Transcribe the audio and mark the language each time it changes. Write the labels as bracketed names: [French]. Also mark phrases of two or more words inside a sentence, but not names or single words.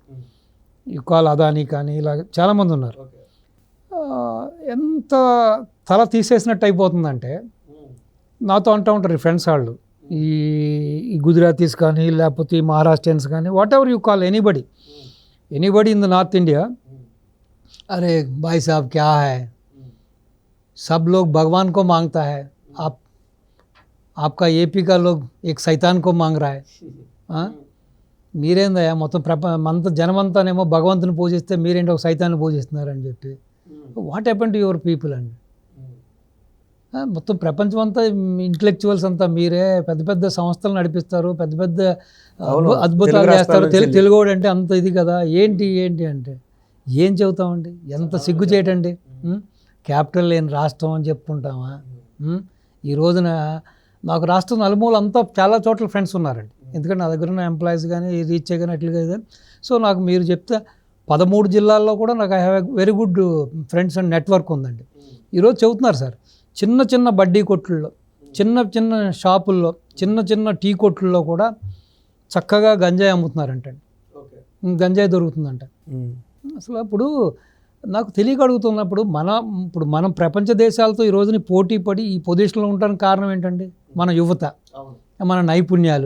[Telugu] కాల్ అదానీ కానీ ఇలాగ చాలామంది ఉన్నారు. ఎంత తల తీసేసినట్టు అయిపోతుందంటే నాతో అంటూ ఉంటారు ఫ్రెండ్స్ వాళ్ళు, ఈ గుజరాతీస్ కానీ లేకపోతే ఈ మహారాష్ట్రియన్స్ కానీ [English] whatever you call anybody in the north India, [Hindi] अरे भाई साब क्या है, सब लोग भगवान को मांगता है, आपका ఏపీ का लोग एक शैतान को मांग रहा है. [Telugu] మీరేందయ్యా మొత్తం జనమంతానేమో భగవంతుని పూజిస్తే మీరేంటి ఒక సైతాన్ని పూజిస్తున్నారని చెప్పి. [English] what happen to your people అండి. [Telugu] మొత్తం ప్రపంచం అంతా ఇంటలెక్చువల్స్ అంతా మీరే, పెద్ద పెద్ద సంస్థలు నడిపిస్తారు, పెద్ద పెద్ద అద్భుతాలు చేస్తారు. తెలుగోడు అంటే అంత ఇది కదా. ఏంటి అంటే ఏం చెబుతామండి, ఎంత సిగ్గు చేయటండి. క్యాపిటల్ లేని రాష్ట్రం అని చెప్పుకుంటామా. ఈ రోజున నాకు రాష్ట్రం నలుమూల అంతా చాలా చోట్ల ఫ్రెండ్స్ ఉన్నారండి. ఎందుకంటే నా దగ్గర ఉన్న ఎంప్లాయీస్ కానీ రీచ్ కానీ అట్లుగా కానీ. సో నాకు మీరు చెప్తే 13 జిల్లాల్లో కూడా నాకు [English] I have a very good friends and network [Telugu] ఉందండి. ఈరోజు చెబుతున్నారు సార్, చిన్న చిన్న బడ్డీ కొట్లలో, చిన్న చిన్న షాపుల్లో, చిన్న చిన్న టీ కొట్లలో కూడా చక్కగా గంజాయి అమ్ముతున్నారంటండి. గంజాయి దొరుకుతుందంట. అసలు అప్పుడు నాకు తెలియగలుగుతున్నప్పుడు మనం ప్రపంచ దేశాలతో ఈ రోజుని పోటీ పడి ఈ పొజిషన్లో ఉండడానికి కారణం ఏంటండి, మన యువత, మన నైపుణ్యాలు.